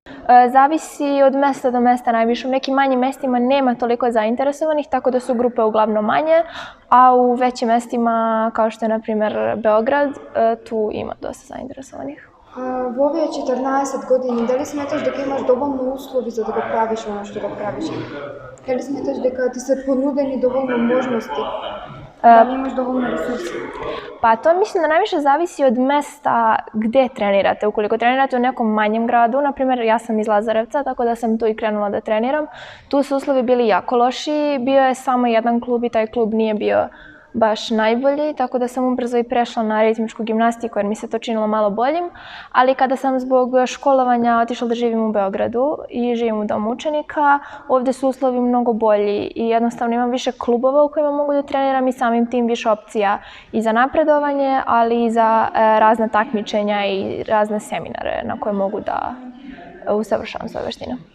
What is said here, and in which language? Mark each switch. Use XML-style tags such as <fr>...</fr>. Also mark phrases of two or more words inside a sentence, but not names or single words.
<sr>Zavisi od mesta do mesta najviše. U nekim manjim mestima nema toliko zainteresovanih, tako da su grupe uglavnom manje, a u većim mestima, kao što je na primjer Beograd, tu ima dosta zainteresovanih.</sr> <mk>Во овие 14 години, дали сметаш дека имаш доволно услови за да го правиш оно што го правиш? Дали сметаш дека ти се понудени доволно можности? Дали имаш доволно ресурси?</mk> <sr>Pa to mislim da najviše zavisi od mesta gde trenirate. Ukoliko trenirate u nekom manjem gradu, na primjer ja sam iz Lazarevca, tako da sam tu i krenula da treniram, tu su uslovi bili jako loši, bio je samo jedan klub i taj klub nije bio baš najbolji, tako da sam ubrzo i prešla na ritmičku gimnastiku jer mi se to činilo malo boljim, ali kada sam zbog školovanja otišla da živim u Beogradu i živim u domu učenika, ovdje su uslovi mnogo bolji i jednostavno imam više klubova u kojima mogu da treniram i samim tim više opcija i za napredovanje, ali i za razna takmičenja i razne seminare na koje mogu da usavršavam svoje veštine.</sr>